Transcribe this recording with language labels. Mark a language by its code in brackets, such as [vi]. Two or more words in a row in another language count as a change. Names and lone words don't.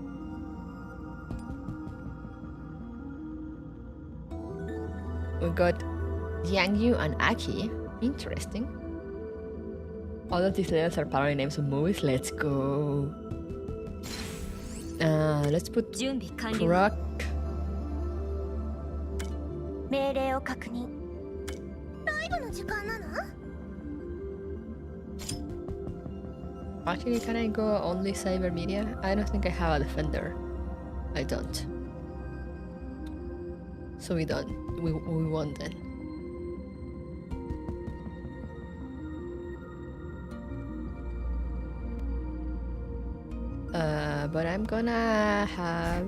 [en] We got Jiangyu and Aki. Interesting. All of these levels are parody names of movies. Let's go. Let's put [ja] 準備完了。 [en] Rock. [ja] 命令を確認。ライブの時間なの？ [en] Actually, can I go only cyber media? I don't think I have a defender. I don't. So we don't. We won then. But I'm gonna have.